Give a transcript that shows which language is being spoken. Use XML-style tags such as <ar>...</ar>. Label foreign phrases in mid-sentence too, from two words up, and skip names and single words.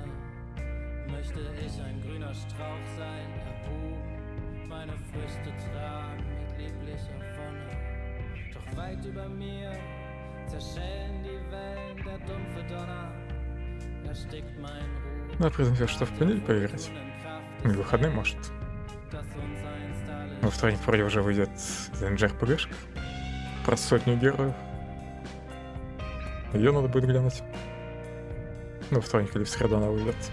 <de>Möchte ich ein grüner Strauch sein, erhoben, meine Früchte tragen mit lieblicher Wonne. Doch weit über mir zerschellen die Wellen, der dumpfe Donner erstickt mein Ruhm.</de> <ru>Надо признать, что в понедельник поиграть. На выходные, может. Во вторник вроде уже выйдет JRPG-шка про 100 героев. Ее надо будет глянуть. Ну, вторник или в среду она выйдет.</ru>